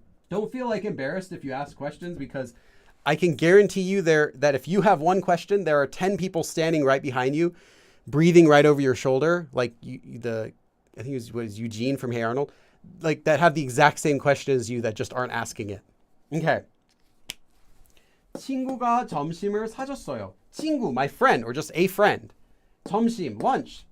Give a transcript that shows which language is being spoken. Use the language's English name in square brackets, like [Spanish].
[English] Don't feel like embarrassed if you ask questions, because I can guarantee you that if you have one question, there are 10 people standing right behind you, breathing right over your shoulder, like I think it was Eugene from Hey Arnold, like that have the exact same question as you that just aren't asking it. Okay. [Korean] 친구가 점심을 사줬어요. [English] 친구, my friend, or just a friend. 점심, lunch.